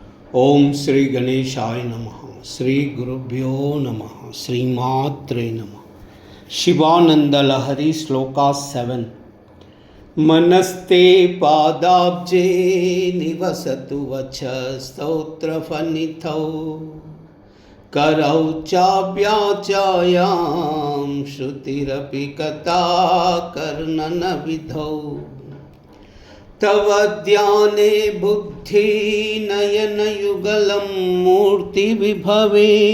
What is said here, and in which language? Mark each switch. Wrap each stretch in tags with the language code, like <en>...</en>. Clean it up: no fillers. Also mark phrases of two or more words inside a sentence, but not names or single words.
<sa>ఓం శ్రీ గణేశాయ నమః. శ్రీ గురుభ్యో నమః. శ్రీమాత్రే నమః. శివానంద లహరి శ్లోకా 7. మనస్తే పాదాబ్జే నివసతు వచ స్తోత్రఫణితౌ करौ चाभ्याचायां श्रुतिरपि कथा कर्णनविधौ तव ध्याने बुद्धि नयनयुगलं मूर्तिविभवे</sa>